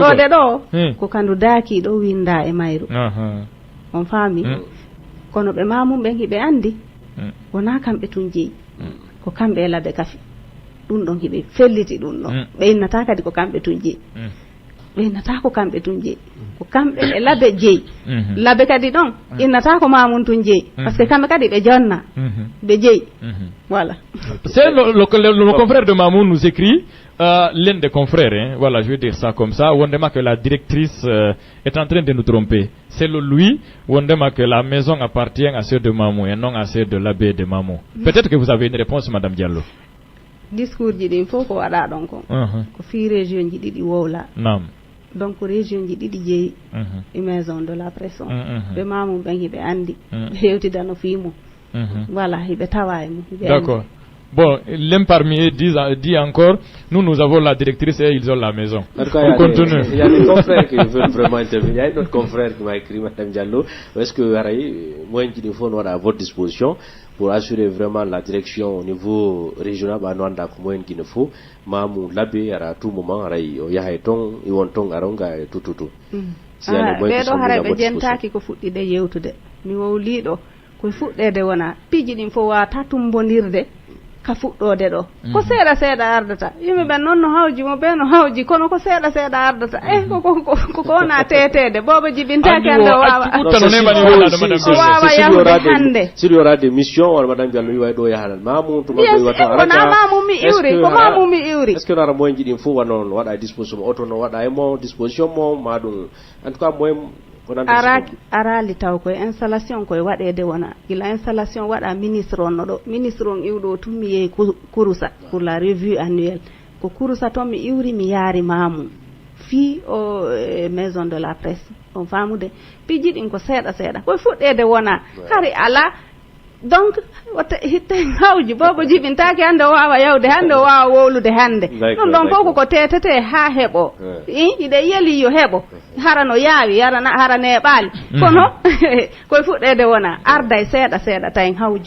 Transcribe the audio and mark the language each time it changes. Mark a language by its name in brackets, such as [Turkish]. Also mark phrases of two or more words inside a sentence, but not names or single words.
[Fula] ɗode ɗo ko kandu daaki ɗo winda e mayru on faami kono ɓe mamum ɓen hiɓe andi wona kamɓe tun jeeyi ko kamɓe e labbe kafi ɗum ɗon hiɓe felliti ɗum ɗon ɓe innata kadi ko kamɓe tun jeeyi ɓe innata ko kamɓe tun jeeyi ko kamɓe e labbe jeeyi labbe kadi ɗon innata ko mamum tun jeeyi [French] par ce que [Fula] kamɓe kadi ɓe jonna ɓe jeeyi voilà. [French] C'est le confrère de Mamoun nous écrit l'un des confrères, hein, voilà, je vais dire ça comme ça, Wondema que la directrice est en train de nous tromper. C'est le lui, Wondema que la maison appartient à ceux de Mamou et non à ceux de l'abbé de Mamou. Peut-être que vous avez une réponse, Madame Diallo. [Fula] Discours ji ɗin fof ko waɗa ɗon ko ko fi région ji ɗiɗi wowla donc région ji ɗiɗi jeeyi e [French] maison de la presse [Fula] on ɓe mamum ɓen hiɓe andi ɓe hewtida no fimum voilà hiɓe tawa e mum [French] d'accord. Bon, l'un parmi eux dit encore, nous avons la directrice et ils ont la maison. On continue. Il y a des confrères qui veulent vraiment intervenir. Il y a un autre confrère qui m'a écrit, Madame Diallo, est-ce que moi, il faut à votre disposition pour assurer vraiment la direction au niveau régional, comme il faut, Mamou Labé, à tout moment, il y a un ton, il y a un ton, tout. [Fula] ɓeɗo hara ɓe jentaki ko fuɗɗide yewtude mi wowliɗo ko fuɗɗede wona piiji ɗin fof wata tumbondirde ka fuɗɗode ɗo ko seeɗa seeɗa ardata yimɓe ɓen noon no hawji mo ɓe no hawji kono ko seeɗa seeɗa ardata ko wona tetede bobo jibintaki hande wawa yahde hande [French] s'il y aura des missions [Fula] wala madame Diallo wi way ɗo yahanan mamum to mabɓe wato wona mamum mi iwri ko mamum mi iwri [French] est ce que [Fula] nara moyen ji ɗin fof wanon waɗa disposition auto no waɗa e mo disposition mo ma ɗum [French] en tout cas moyen [Fula] arali taw koye installation koye waɗede wona gila installation waɗa ministre on ɗo ministre on iwɗo tum mi yehi kurusa [French] pour la revue annuelle [Fula] ko kurusa toon mi iwri mi yaari mamum fi o [French] maison de la presse [Fula] on famude piiji ɗin ko seeɗa seeɗa koye fuɗɗede wona hari ala donc wata hitten hawji bobo jibintaki hande o wawa yawde hande o wawa wowlude hande ɗum ɗon fof ko tetete ha heeɓo iɗe yeeli yo heeɓo hara no yaawi hara neeɓaali kono koye fuɗɗede wona arda e seeɗa seeɗa tawi hawju